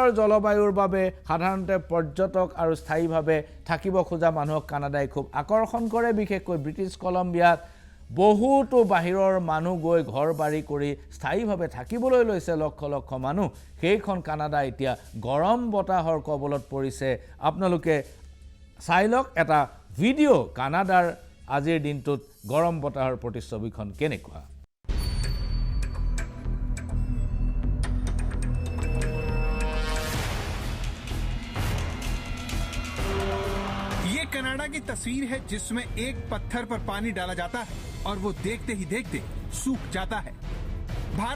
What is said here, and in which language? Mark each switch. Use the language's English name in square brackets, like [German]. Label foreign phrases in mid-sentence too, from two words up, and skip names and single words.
[Assamese] জলবায়ুৰ বাবে সাধাৰণতে পৰ্যটক আৰু স্থায়ীভাৱে থাকিব খোজা মানুহক কানাডাই খুব আকৰ্ষণ কৰে বিশেষকৈ ব্ৰিটিছ কলম্বিয়াত বহুতো বাহিৰৰ মানুহ গৈ ঘৰ বাৰী কৰি স্থায়ীভাৱে থাকিবলৈ লৈছে লক্ষ লক্ষ মানুহ সেইখন কানাডা এতিয়া গৰম বতাহৰ কবলত পৰিছে আপোনালোকে চাই লওক এটা ভিডিঅ' কানাডাৰ আজিৰ দিনটোত গৰম বতাহৰ প্ৰতিচ্ছবিখন কেনেকুৱা [Hindi] कनाडा की तस्वीर है जिसमें एक पत्थर पर पानी डाला जाता है और वो देखते ही देखते सूख जाता है भारत